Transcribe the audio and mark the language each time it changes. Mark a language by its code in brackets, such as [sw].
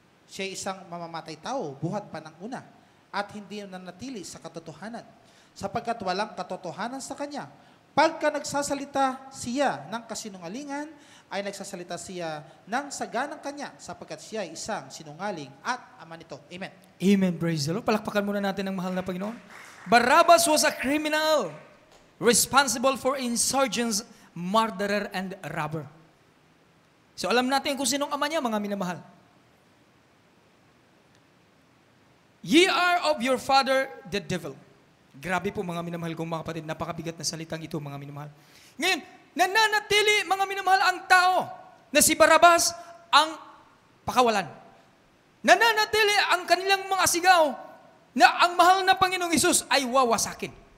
[tl] Siya isang mamamatay tao, buhat pa ng una, at hindi nanatili sa katotohanan, sapagkat walang katotohanan sa kanya. Pagka nagsasalita siya ng kasinungalingan, ay nagsasalita siya ng saganang kanya, sapagkat siya ay isang sinungaling at ama nito. Amen. [en] Amen. Praise the Lord. [tl] Palakpakan muna natin ang mahal na Panginoon. [en] Barabas was a criminal responsible for insurgents, murderer, and robber. [tl] So alam natin kung sinong ama niya, mga minamahal. [en] Ye are of your father, the devil. [tl] Grabe po mga minamahal kong mga kapatid, napakabigat na salitang ito mga minamahal. Ngayon, nananatili mga minamahal ang tao na si Barabas ang pakawalan. Nananatili ang kanilang mga sigaw na ang mahal na Panginoong Hesus ay wawasakin.